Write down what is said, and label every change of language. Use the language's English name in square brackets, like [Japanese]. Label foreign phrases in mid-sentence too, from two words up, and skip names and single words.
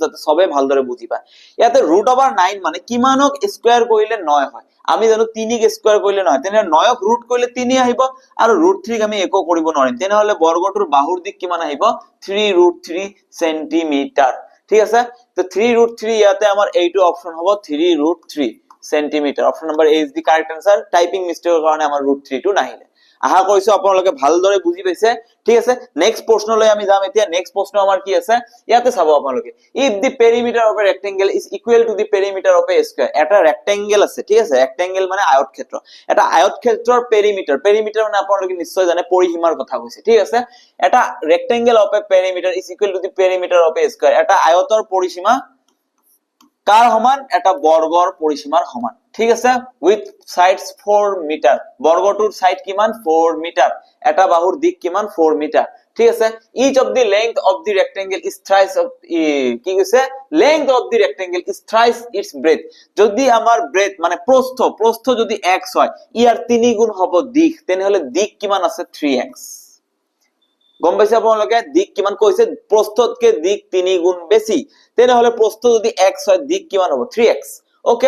[Assamese] যাতে সবে ভালদৰে বুজি পায় ইয়াতে √9 মানে কিমানক স্কয়াৰ কৰিলে 9 হয় আমি জানো 3 ক স্কয়াৰ কৰিলে 9 তেনে 9 ক ৰুট কৰিলে 3 আহিব আৰু √3 ক আমি একো কৰিব নোৱাৰিম তেনেহলে বৰ্গটোৰ বাহুৰ দিক কিমান আহিব 3√3 সেন্টিমিটাৰ ঠিক আছে তো 3√3 ইয়াতে আমাৰ এইটো অপচন হ'ব 3√3 সেন্টিমিটাৰ [English] option number a is the correct answer typing mistake [Assamese] কাৰণে আমাৰ √3 টো নাহিলে আশা কৰিছো আপোনালোকে ভালদৰে বুজি পাইছে ঠিক আছে নেক্সট প্ৰশ্নলৈ আমি যাম এতিয়া নেক্সট প্ৰশ্ন আমাৰ কি আছে ইয়াতে চাব আপোনালোকে [English] if the perimeter of a rectangle is equal to the perimeter of a square [Assamese] এটা rectangle আছে ঠিক আছে rectangle মানে আয়তক্ষেত্ৰ এটা আয়তক্ষেত্ৰৰ perimeter মানে আপোনালোকে নিশ্চয় জানে পৰিসীমাৰ কথা কৈছে ঠিক আছে এটা [English] rectangle of a perimeter is equal to the perimeter of a [Assamese] square এটা আয়তৰ পৰিসীমা কাৰ সমান এটা বৰ্গৰ পৰিসীমাৰ সমান ঠিক আছে [English] with sides [Assamese] 4 মিটাৰ বৰ্গটোৰ সাইড কিমান 4 মিটাৰ এটা বাহুৰ দিক কিমান 4 মিটাৰ ঠিক আছে [English] each of the length of the rectangle is thrice of [Assamese] কি কৈছে [English] length of the rectangle is thrice its breadth [Assamese] যদি আমাৰ breadth মানে প্ৰস্থ যদি x হয় ইয়াৰ 3 গুণ হ'ব দিক তেনেহলে দিক কিমান আছে 3x গম পাইছে আপোনালোকে দিক কিমান কৈছে প্ৰস্থতকে দিক 3 গুণ বেছি তেনেহলে প্ৰস্থ যদি x হয় দিক কিমান হ'ব 3x ওকে